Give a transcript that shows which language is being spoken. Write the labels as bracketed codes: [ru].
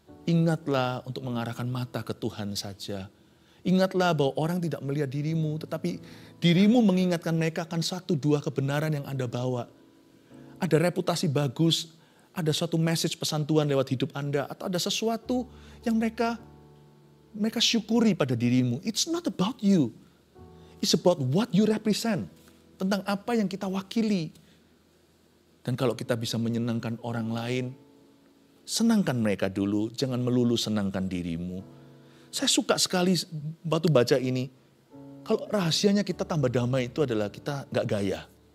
[id] Ingatlah untuk mengarahkan mata ke Tuhan saja. Ingatlah bahwa orang tidak melihat dirimu, tetapi dirimu mengingatkan mereka akan 1-2 kebenaran yang Anda bawa. Ada reputasi bagus, ada suatu message pesan Tuhan lewat hidup Anda, atau ada sesuatu yang mereka syukuri pada dirimu. [en] It's not about you. It's about what you represent. [id] Tentang apa yang kita wakili. Dan kalau kita bisa menyenangkan orang lain, senangkan mereka dulu, jangan melulu senangkan dirimu. Saya suka sekali waktu baca ini. Kalau rahasianya kita tambah damai itu adalah kita gak gaya.